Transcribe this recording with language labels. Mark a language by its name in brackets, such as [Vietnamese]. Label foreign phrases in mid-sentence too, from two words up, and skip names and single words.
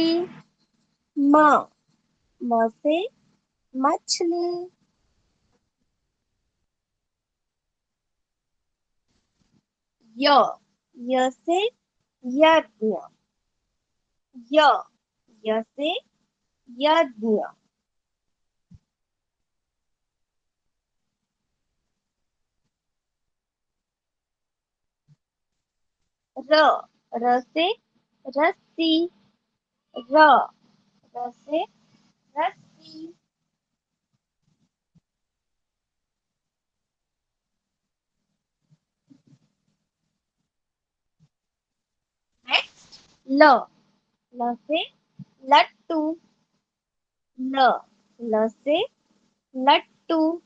[Hindi] म म से मछली। य य से यज्ञ। य य से यज्ञ। र र से रस्सी। र र से रस्सी। नेक्स्ट ल ल से लट्टू। ल ल से लट्टू।